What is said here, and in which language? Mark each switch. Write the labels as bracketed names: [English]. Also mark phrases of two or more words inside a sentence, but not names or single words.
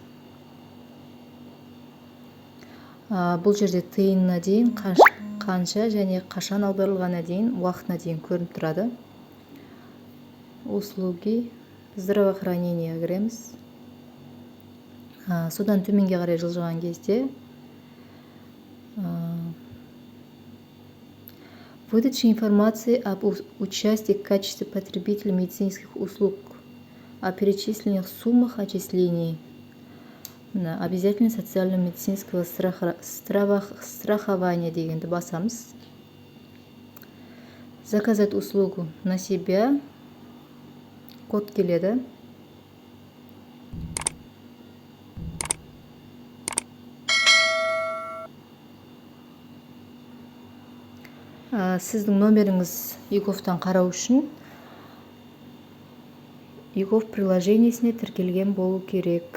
[Kazakh] Бұл жерде тиынына дейін қанша және қашан аударылғанына дейін, уақытына дейін көрініп тұрады. [Russian] Услуги, здравоохранение кіреміз. [Kazakh] Содан төменге қарай жылжыған кезде [Russian] выдача информации об участии в качестве потребителя медицинских услуг, о перечисленных суммах отчислений на обязательное социально-медицинского страхования [Kazakh] дегенді басамыз. [Russian] Заказать услугу на себя. [Kazakh] Код келеді. Сіздің номеріңіз еговтан қарау үшін егов приложениесіне тіркелген болу керек.